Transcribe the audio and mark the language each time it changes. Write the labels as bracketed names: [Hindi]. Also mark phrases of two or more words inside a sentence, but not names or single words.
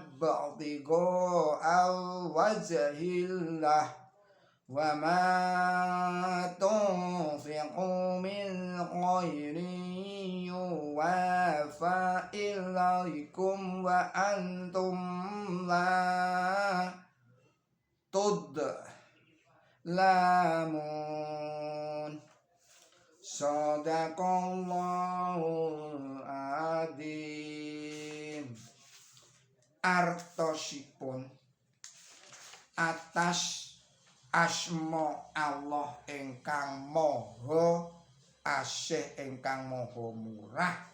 [Arabic] ابتغاء وجه الله وما تنفقوا من خير يوف إليكم وأنتم لا تظلمون صدق الله العظيم. [Javanese] Artosipun atas asma Allah ingkang maha asih ingkang maha murah.